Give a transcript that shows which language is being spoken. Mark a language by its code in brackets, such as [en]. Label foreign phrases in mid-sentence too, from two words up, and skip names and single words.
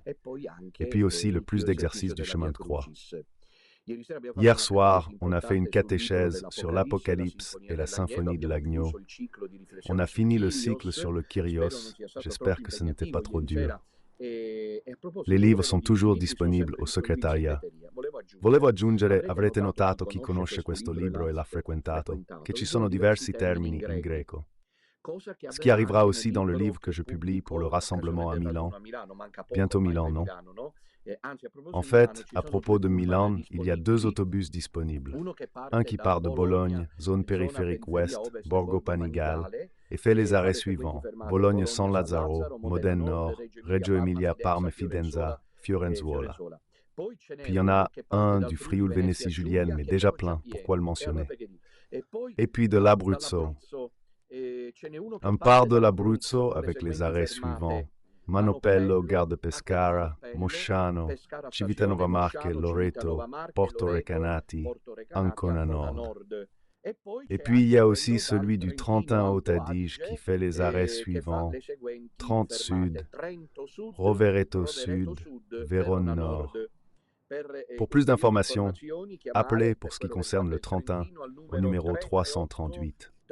[fr] Et puis aussi le plus d'exercices du chemin de croix. Hier soir, on a fait une catéchèse sur l'Apocalypse et la symphonie de l'agneau. On a fini le cycle sur le Kyrios. J'espère que ce n'était pas trop dur. Les livres sont toujours disponibles au segretariat. [it] Volevo aggiungere, avrete notato chi conosce questo libro e l'ha frequentato, che ci sono diversi termini in greco. [fr] Ce qui arrivera aussi dans le livre que je publie pour le rassemblement à Milan. Bientôt Milan, non? En fait, à propos de Milan, il y a deux autobus disponibles. Un qui part de Bologne, zone périphérique ouest, Borgo Panigale, et fait les arrêts suivants. Bologne-San Lazzaro, Modène Nord, Reggio Emilia, Parme, Fidenza, Fiorenzuola. Puis il y en a un du Frioul-Vénétie-Julienne, mais déjà plein, pourquoi le mentionner? Et puis de l'Abruzzo. Un part de l'Abruzzo avec les arrêts suivants. Manopello, Gare de Pescara, Mosciano, Civitanova Marche, Loreto, Porto Recanati, Ancona Nord. Et puis il y a aussi celui du Trentin Haute Adige qui fait les arrêts suivants. Trente Sud, Rovereto Sud, Vérone Nord. Pour plus d'informations, appelez pour ce qui concerne le 31 au numéro 338.